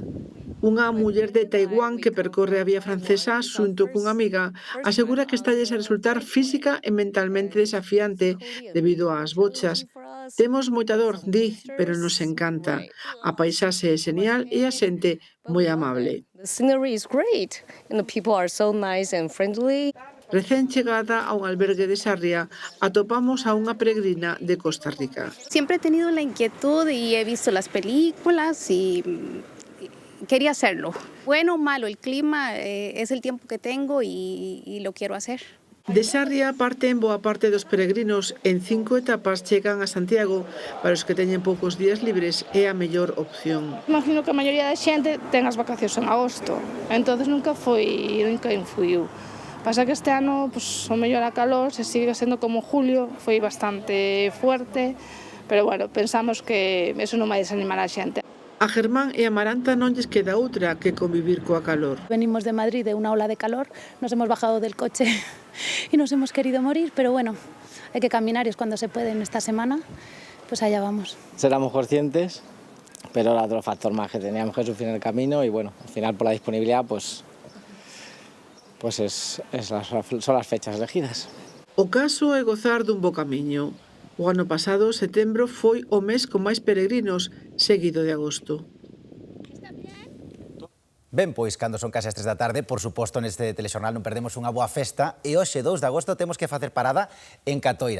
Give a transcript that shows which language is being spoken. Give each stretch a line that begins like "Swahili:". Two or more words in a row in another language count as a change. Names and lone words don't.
Galician: Unha muller de Taiwán que percorre a vía francesa xunto cunha amiga asegura que estalles a resultar física e mentalmente desafiante debido ás bochas. Temos moita dor, di, pero nos encanta. A paisaxe é genial e a xente moi amable. Recén chegada a un albergue de Sarria, atopamos a unha peregrina de Costa Rica.
Spanish: Siempre he tenido la inquietud y he visto las películas y quería hacerlo. Bueno o malo, el clima es el tiempo que tengo y lo quiero hacer.
Galician: De Sarria parten boa parte dos peregrinos. En 5 etapas chegan a Santiago. Para os que teñen poucos días libres é a mellor opción. Imagino que a maioría da xente ten as vacacións en agosto, entonces nunca influiu. Pasa que este ano, o mellor a calor, se sigue sendo como julio, foi bastante fuerte, pero bueno, pensamos que eso non vai desanimar a xente. A Germán e a Maranta non lles queda outra que convivir coa calor.
Spanish: Venimos de Madrid de unha ola de calor, nos hemos bajado del coche y nos hemos querido morir, pero bueno, hay que caminar y es cuando se puede en esta semana, pues allá vamos. Seramos conscientes, pero era otro factor más que teníamos que sufrir en el camino y bueno, al final por la disponibilidad son las fechas elegidas.
Galician: O caso é gozar dun bo camiño. O ano pasado, setembro, foi o mes con máis peregrinos, seguido de agosto. Ben, pois, cando son case as 3 da tarde, por suposto, neste telexornal non perdemos unha boa festa e hoxe, 2 de agosto, temos que facer parada en Catoira.